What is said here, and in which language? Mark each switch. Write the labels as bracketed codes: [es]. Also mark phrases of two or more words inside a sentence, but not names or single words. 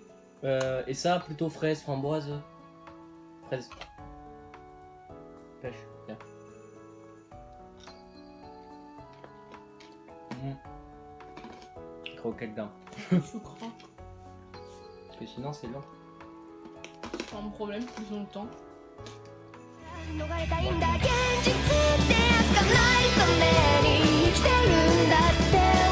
[fr] Et ça plutôt fraise, framboise, fraise. Pêche, bien. Croquette dedans. Je crois. Parce que sinon c'est long. Pas un problème, ils ont le temps. [ja] 逃れたいんだ現実ってやつがないために生きてるんだって